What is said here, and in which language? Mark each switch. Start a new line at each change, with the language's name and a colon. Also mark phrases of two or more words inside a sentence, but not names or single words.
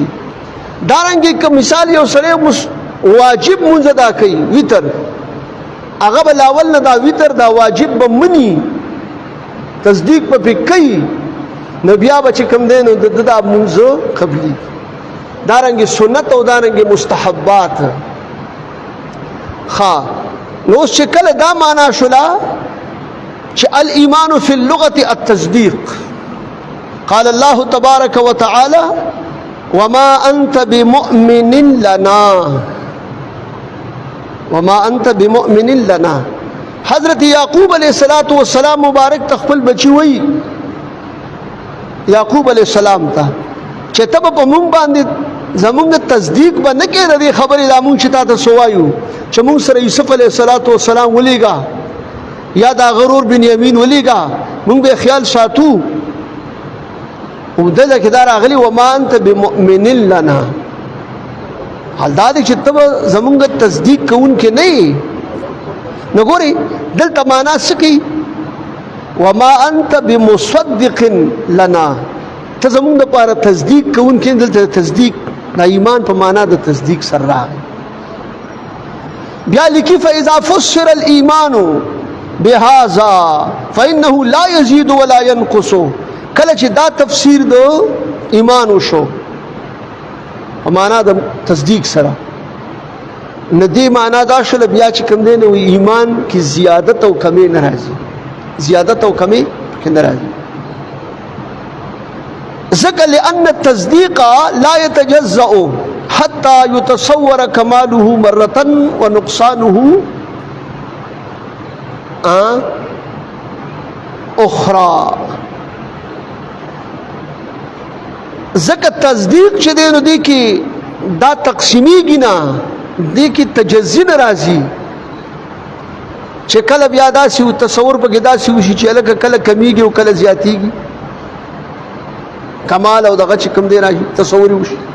Pashto: دارنګې که مثال یو سړی واجب مونځ ادا کوي ویتر، هغه به لاول نه دا ویتر دا واجب به مني، تصدیق به پې کوي، نو بیا به چې کوم دی نو د دا مونځ قبلي. دارنګې سنت او دارنګې مستحبات. ښه نو اوس چې کله دا معنا شوله چې
Arabic: الایمان فی اللغة التصدیق. قال الله تبارک وتعالى وما انت بمؤمن لنا، وما انت بمؤمن لنا.
Pashto: حضرت یعقوب
Arabic: علیہ الصلوۃ والسلام
Pashto: مبارک تخپل بچی وی یعقوب
Arabic: علیہ السلام
Pashto: ته چې ته په مونږ باندې زمونږ تصدیق به نه کې د دې خبرې دا مونږ چې تا ته سوایو چې مونږ سره یوسف
Arabic: علیہ الصلوۃ والسلام
Pashto: ولیږه یا دا غرور بنیامین ولیږه، مونږ به خیال ساتو. او دلته کې دا راغلي
Arabic: وما انت بمؤمن لنا.
Pashto: حال دا دی چې ته به زمونږ تصدیق کوونکی نه یې. نو ګورئ دلته معنا څه کوي؟
Arabic: وما انت بمصدق لنا،
Pashto: ته زمونږ دپاره تصدیق کوونکی. دلته تصدیق دا ایمان په معنا د تصدیق سره راغی. بیا لیکي
Arabic: فاذا فسر الايمان بهذا فانه لا يزيد ولا ينقص.
Pashto: کله چې دا تفسیر د ایمان وشو په معنا د تصدیق سره، نه دې معنا دا شوله بیا چې کوم دی نو ایمان کې زیادت او کمی نه راځي، زیادت او کمی پکې نه راځي.
Arabic: ځکه لأن التصدیق لا يتجزأ حتى يتصور كماله مرة ونقصانه اخرى.
Pashto: ځکه تصدیق چې دی نو دی کې دا تقسیمیږي نه، دی کې تجزی نه راځي چې کله بیا داسې و تصور پکې داسې وشي چې هلکه کله کمیږي او کله زیاتېږي، کمال او دغه چې کوم دی راشي تصور وشي.